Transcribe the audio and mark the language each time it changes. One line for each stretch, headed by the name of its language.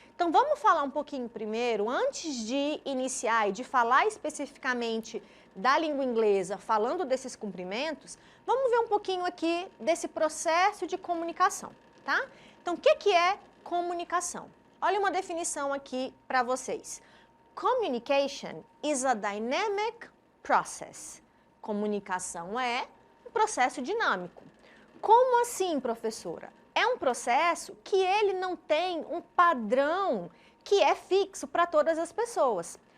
Portuguese: Então, vamos falar um pouquinho primeiro, antes de iniciar e de falar especificamente da língua inglesa, falando desses cumprimentos, vamos ver um pouquinho aqui desse processo de comunicação, tá? Então, o que é comunicação? Olha uma definição aqui para vocês.
English: Communication is a dynamic process.
Portuguese: Comunicação é um processo dinâmico. Como assim, professora? É um processo que ele não tem um padrão que é fixo para todas as pessoas.